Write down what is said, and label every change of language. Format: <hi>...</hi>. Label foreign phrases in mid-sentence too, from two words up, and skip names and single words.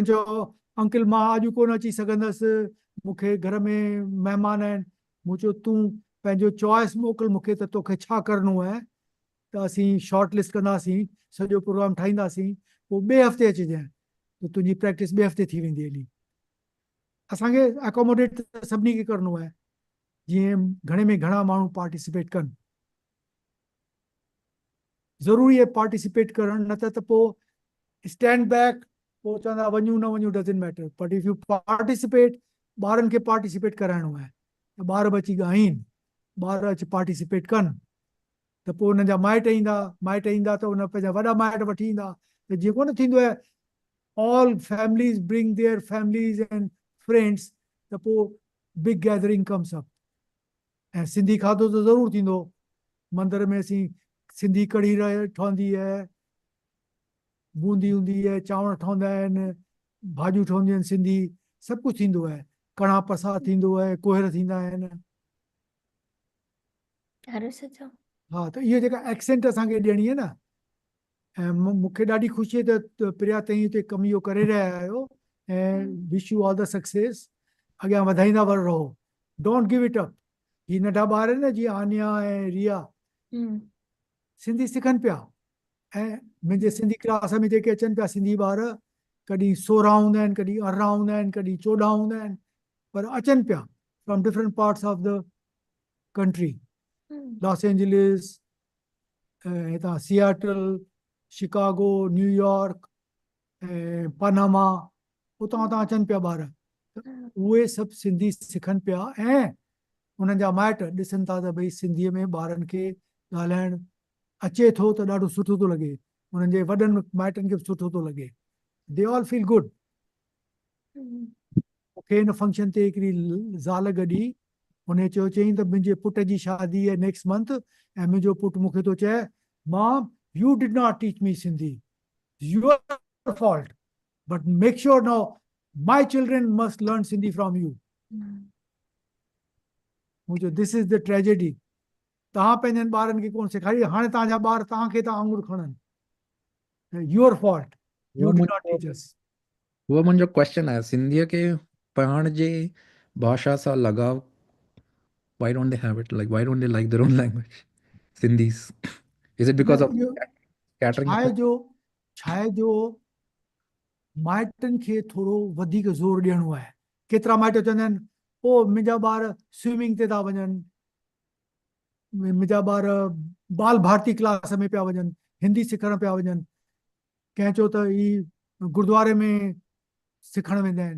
<sd>चयो अंकल मां अॼु कोन अची सघंदसि मूंखे घर में महिमान आहिनि मूं चयो तूं पंहिंजो चॉइस मोकिल मूंखे त तोखे छा करिणो आहे त असीं</sd> <en>short list</en> <sd>कंदासीं सॼो प्रोग्राम ठाहींदासीं पोइ ॿिए हफ़्ते अचिजांइ त तुंहिंजी प्रैक्टिस ॿिए हफ़्ते थी वेंदी हली असांखे अकोमोडेट सभिनी खे करिणो आहे जीअं घणे में घणा माण्हू पार्टिसिपेट कनि ज़रूरी आहे पार्टिसिपेट करणु, न त पोइ</sd> <en>stand back,</en> <sd>पोइ चवंदा वञूं न वञूं</sd> <en>doesn't matter, but if you participate,</en> <sd>ॿारनि खे पार्टिसिपेट कराइणो आहे, त ॿार बि अची ॻाइनि, ॿार अची पार्टिसिपेट कनि, त पोइ हुननि जा माइट ईंदा त हुन पंहिंजा वॾा माइट वठी ईंदा, त जीअं कोन थींदो आहे</sd> <en>all families bring their families and friends,</en> <sd>त पोइ</sd> <en>big gathering comes up.</en> <sd>ऐं सिंधी खाधो त ज़रूरु थींदो, मंदर में असीं सिंधी कढ़ी ठहंदी आहे, बूंदी हूंदी आहे, चांवर ठहंदा आहिनि, भाॼियूं ठहंदियूं आहिनि सिंधी, सभु कुझु थींदो आहे, कणा प्रसाद थींदो आहे, कुहर थींदा आहिनि। ॾाढो सुठो। हा, त इहा जेका एक्सेंट असांखे ॾियणी आहे न, ऐं मूंखे ॾाढी ख़ुशी आहे त प्रिया तव्हां हिते कमु इहो करे रहिया आहियो, ऐं</sd> <en>wish you all the success,</en> <sd>अॻियां वधाईंदा रहो,</sd> <en>don't give it up.</en> <sd>ही नंढा ॿार आहिनि न, जीअं आनिया ऐं रिया, सिंधी सिखनि पिया, ऐं मुंहिंजे सिंधी क्लास में जेके अचनि पिया सिंधी ॿार, कॾहिं 16 हूंदा आहिनि, कॾहिं 18 हूंदा आहिनि, कॾहिं 14 हूंदा आहिनि, पर अचनि पिया</sd> <en>from different parts of the country,</en> <sd>लॉस एंजलिस, हितां सियाटल, शिकागो, न्यूयॉर्क, पनामा, उतां उतां अचनि पिया ॿार, त उहे सभु सिंधी सिखनि पिया, ऐं उन्हनि जा माइट ॾिसनि था त भई सिंधीअ में ॿारनि खे ॻाल्हाइणु अचे थो त ॾाढो सुठो थो लॻे, उन्हनि जे वॾनि माइटनि खे बि सुठो थो लॻे,</sd> <en>they all feel good.</en> <sd>मूंखे हिन फंक्शन ते हिकिड़ी ज़ाल गॾी, हुन चयो, चयईं त मुंहिंजे पुट जी शादी आहे</sd> <en>next month,</en> <sd>ऐं मुंहिंजो पुटु मूंखे थो चए,</sd> <en>mom you did not teach me Sindhi, your fault, but make sure now my children must learn Sindhi from you. मुंहिंजो this is the tragedy,</en> <sd>तव्हां पंहिंजनि ॿारनि खे कोन सेखारी, हाणे तव्हांजा ॿार तव्हांखे था आङुर खणनि,</sd> <en>your fault, you वो did not मुंहिंजो teach us.</en> <sd>वो मुंहिंजो क्वेश्चन आहे, सिंधीअ खे पढ़ण जे भाषा सां लगाव,</sd> <en>why don't they have it? Like, why don't they like their own language? Sindhis. Is it because of scattering of</en> <sd>छा आहे जो माइटनि खे थोरो वधीक ज़ोर ॾियणो आहे। केतिरा माइट चवंदा आहिनि, ओ मुंहिंजा ॿार स्विमिंग ते था वञनि, मुंहिंजा ॿार बाल भारती क्लास में पिया वञनि, हिंदी सिखण पिया वञनि, कंहिं चयो त ही गुरुद्वारे में सिखण वेंदा आहिनि।</sd>